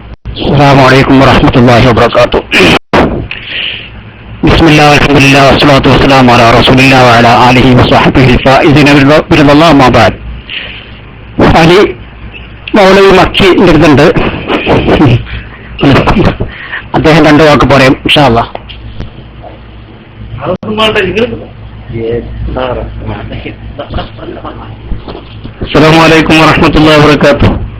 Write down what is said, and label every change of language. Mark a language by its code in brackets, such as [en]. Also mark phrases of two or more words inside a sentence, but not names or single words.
[ar] السلام عليكم ورحمة الله وبركاته. بسم الله والحمد لله والصلاة والسلام على رسول الله وعلى آله وصحبه الفائزين برضا الله ما بعد. [ml] അലി മൗലവി മക്കി നിർദ്ദുണ്ട്, അദ്ദേഹം രണ്ടു വാക്ക് പറയാം [ar] إن شاء الله. السلام عليكم ورحمة الله وبركاته.